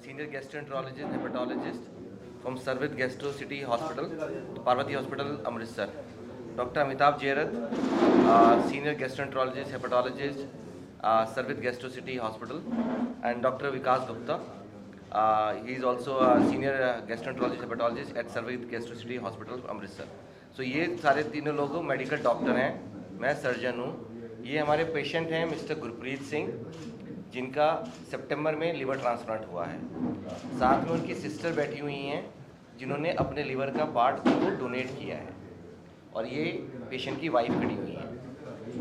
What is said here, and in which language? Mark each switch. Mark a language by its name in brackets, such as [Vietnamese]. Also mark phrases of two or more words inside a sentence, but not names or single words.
[English] gastroenterologist, hepatologist from Sarvit Gastro City Hospital, Parvati Hospital, Amritsar. Dr. Amitabh Jairath, senior gastroenterologist, hepatologist, Sarvit Gastro City Hospital, and Dr. Vikas Gupta. He is also a senior gastroenterologist, hepatologist at Sarvit Gastro City Hospital, Amritsar. [Hindi] So ये सारे तीनों लोग [English] medical doctor [Hindi] हैं, मैं सर्जन हूँ. ये हमारे पेशेंट हैं मिस्टर गुरप्रीत सिंह, जिनका सितंबर में [English] liver transplant [Hindi] हुआ है. साथ में उनकी सिस्टर बैठी हुई हैं जिन्होंने अपने लिवर का पार्ट उनको डोनेट किया है, और ये पेशेंट की वाइफ खड़ी हुई है.